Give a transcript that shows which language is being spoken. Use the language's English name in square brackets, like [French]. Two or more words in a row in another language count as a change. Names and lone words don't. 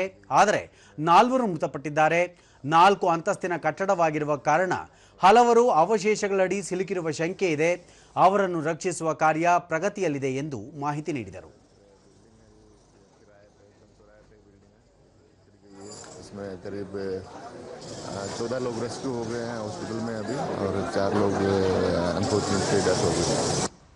[Kannada] ಆದರೆ 4 ಮೃತಪಟ್ಟಿದ್ದಾರೆ. 4 ಅಂತಸ್ತಿನ ಕಟ್ಟಡವಾಗಿರುವ ಕಾರಣ ಹಲವರು ಅವಶೇಷಗಳಡಿ ಸಿಲುಕಿರುವ ಶಂಕೆ ಇದೆ. ಅವರನ್ನು ರಕ್ಷಿಸುವ ಕಾರ್ಯ ಪ್ರಗತಿಯಲ್ಲಿದೆ ಎಂದು ಮಾಹಿತಿ ನೀಡಿದರು. [Hindi] इसमें करीब 14 लोग रेस्क्यू हो गए हैं हॉस्पिटल में अभी और 4 लोग अनफॉर्चुनेटली डेथ हो गई.